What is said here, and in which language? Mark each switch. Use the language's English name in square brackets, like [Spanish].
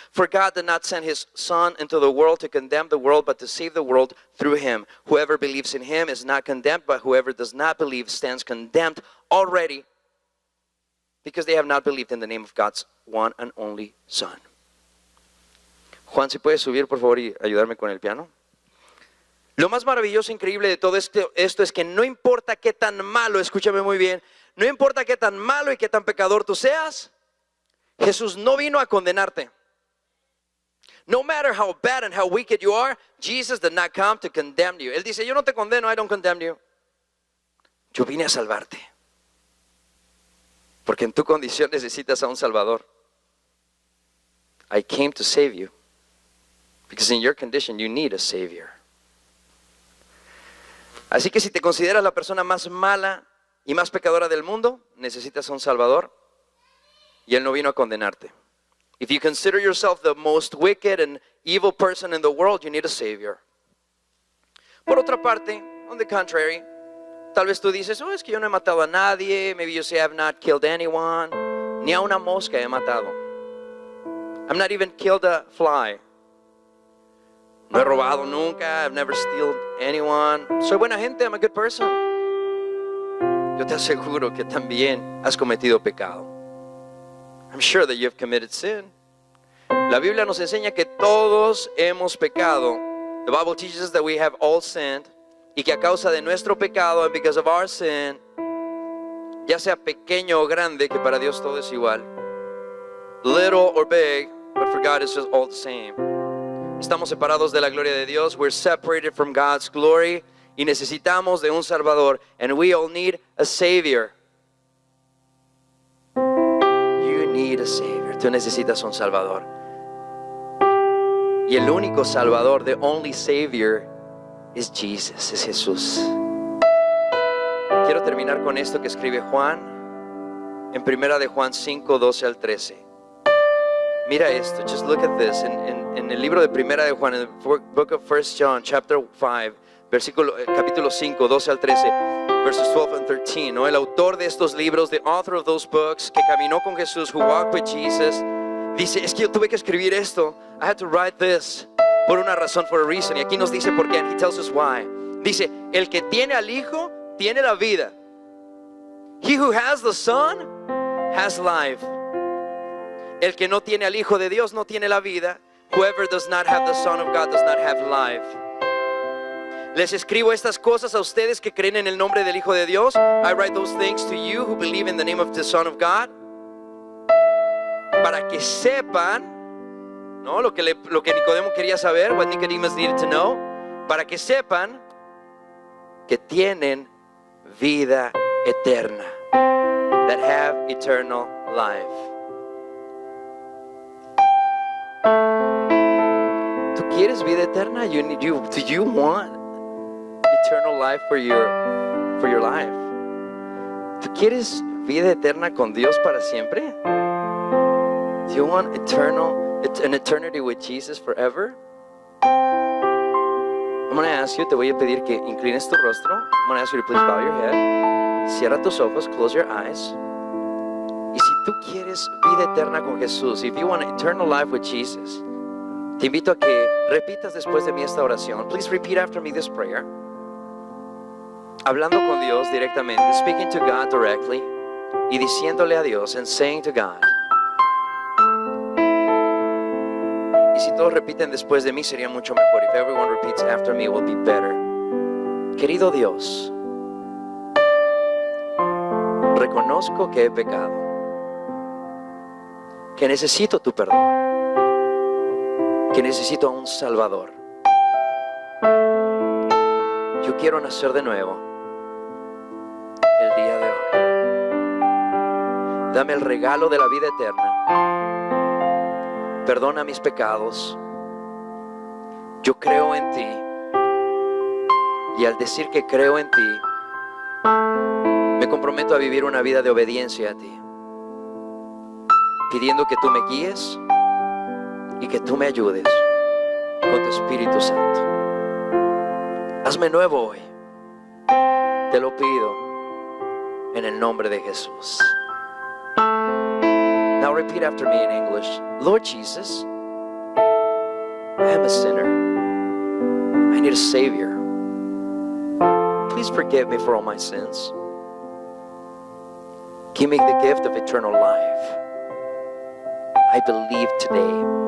[English] For God did not send his Son into the world to condemn the world, but to save the world through him. Whoever believes in him is not condemned, but whoever does not believe stands condemned already, because they have not believed in the name of God's one and only Son. [Spanish] Juan, si puedes subir por favor y ayudarme con el piano. Lo más maravilloso, increíble de todo esto es que no importa qué tan malo, escúchame muy bien, no importa qué tan malo y qué tan pecador tú seas, Jesús no vino a condenarte. [English] No matter how bad and how wicked you are, Jesus did not come to condemn you. [Spanish] Él dice, yo no te condeno, [English] I don't condemn you. [Spanish] Yo vine a salvarte. Porque en tu condición necesitas a un Salvador. [English] I came to save you. Because in your condition you need a Savior. [Spanish] Así que si te consideras la persona más mala y más pecadora del mundo, necesitas a un Salvador y Él no vino a condenarte. [English] If you consider yourself the most wicked and evil person in the world, you need a Savior. [Spanish] Por otra parte, [English] on the contrary, [Spanish] tal vez tú dices, es que yo no he matado a nadie, [English] maybe you say I have not killed anyone, [Spanish] ni a una mosca he matado. [English] I've not even killed a fly. [Spanish] No he robado nunca. [English] I've never stolen anyone. [Spanish] Soy buena gente. [English] I'm a good person. [Spanish] Yo te aseguro que también has cometido pecado. [English] I'm sure that you have committed sin. [Spanish] La Biblia nos enseña que todos hemos pecado. [English] The Bible teaches us that we have all sinned. [Spanish] Y que a causa de nuestro pecado, [English] and because of our sin, [Spanish] ya sea pequeño o grande, que para Dios todo es igual. [English] Little or big, but for God it's just all the same. [Spanish] Estamos separados de la gloria de Dios. [English] We're separated from God's glory. [Spanish] Y necesitamos de un Salvador. [English] And we all need a Savior. You need a Savior. [Spanish] Tú necesitas un Salvador. Y el único Salvador, [English] the only Savior, is Jesus, [Spanish] es Jesús. Quiero terminar con esto que escribe Juan en 1 de Juan 5, 12 al 13. Mira esto, [English] just look at this. [Spanish] En el libro de Primera de Juan, en el [English] book of 1 John, chapter 5, [Spanish] capítulo 5, 12 al 13, [English] verses 12 and 13, [Spanish] ¿no? El autor de estos libros, [English] the author of those books, [Spanish] que caminó con Jesús, [English] who walked with Jesus, [Spanish] dice, es que yo tuve que escribir esto. [English] I had to write this [Spanish] por una razón, [English] for a reason. [Spanish] Y aquí nos dice por qué, [English] and he tells us why. [Spanish] Dice, el que tiene al Hijo, tiene la vida. [English] He who has the Son, has life. [Spanish] El que no tiene al Hijo de Dios no tiene la vida. [English] Whoever does not have the Son of God does not have life. [Spanish] Les escribo estas cosas a ustedes que creen en el nombre del Hijo de Dios. [English] I write those things to you who believe in the name of the Son of God. [Spanish] Para que sepan, ¿no? Lo que Nicodemo quería saber, [English] what Nicodemus needed to know. [Spanish] Para que sepan que tienen vida eterna. [English] That have eternal life. [Spanish] ¿Tú quieres vida eterna? [English] Do you want eternal life for your life? [Spanish] ¿Tú quieres vida eterna con Dios para siempre? [English] Do you want an eternity with Jesus forever? I'm going to ask you, [Spanish] te voy a pedir que inclines tu rostro. [English] I'm going to ask you to please bow your head. [Spanish] Cierra tus ojos, [English] close your eyes. [Spanish] Y si tú quieres vida eterna con Jesús, [English] if you want eternal life with Jesus, [Spanish] te invito a que repitas después de mí esta oración. [English] Please repeat after me this prayer. [Spanish] Hablando con Dios directamente, [English] speaking to God directly, [Spanish] y diciéndole a Dios, [English] and saying to God. [Spanish] Y si todos repiten después de mí, sería mucho mejor. [English] If everyone repeats after me, it will be better. [Spanish] Querido Dios, reconozco que he pecado, que necesito tu perdón, que necesito a un Salvador. Yo quiero nacer de nuevo el día de hoy. Dame el regalo de la vida eterna. Perdona mis pecados. Yo creo en ti. Y al decir que creo en ti, me comprometo a vivir una vida de obediencia a ti, pidiendo que tú me guíes y que tú me ayudes con tu Espíritu Santo. Hazme nuevo hoy. Te lo pido en el nombre de Jesús. [English] Now repeat after me in English. Lord Jesus, I am a sinner. I need a Savior. Please forgive me for all my sins. Give me the gift of eternal life. I believe today.